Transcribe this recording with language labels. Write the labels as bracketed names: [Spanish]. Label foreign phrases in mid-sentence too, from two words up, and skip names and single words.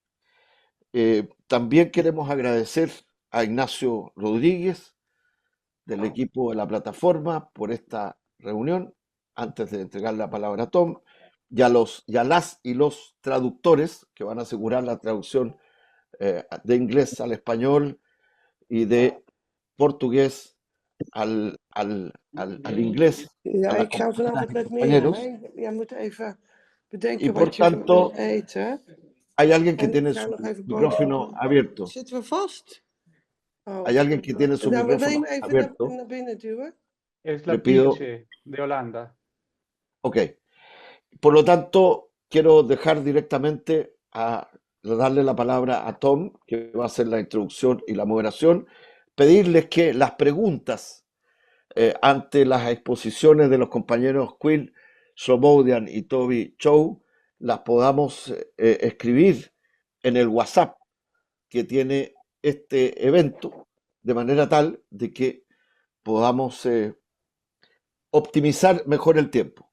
[Spanish] También queremos agradecer a Ignacio Rodríguez del equipo de la plataforma por esta reunión, antes de entregar la palabra a Tom, y a las y los traductores que van a asegurar la traducción de inglés al español y de portugués al inglés a [Dutch] Ja, [Spanish] las [Dutch] ik ga [Spanish] compañeras [Dutch] vanavond [Spanish] y [Dutch] met Miriam. [Spanish] compañeros [Dutch] Hè? Jij moet even [Spanish] y [Dutch] bedenken [Spanish] por [Dutch] wat je wil [Spanish] tanto [Dutch] eten. [Spanish] hay alguien que [Dutch] En ik [Spanish] tiene [Dutch] ga [Spanish] su [Dutch] nog even [Spanish] micrófono [Dutch] boodschappen. [Spanish] abierto. [Dutch] Zitten we vast? Oh. [Spanish] Hay alguien que tiene su [Dutch] Nou, maar wil je [Spanish] micrófono [Dutch] hem even [Spanish] abierto. [Dutch] naar binnen duwen? [Spanish] Es Le la pido, Piche de Holanda. ok. Por lo tanto, quiero dejar directamente a darle la palabra a Tom, que va a hacer la introducción y la moderación. Pedirles que las preguntas ante las exposiciones de los compañeros Quill, Slobodian y Toby Chow las podamos escribir en el WhatsApp que tiene este evento, de manera tal de que podamos optimizar mejor el tiempo.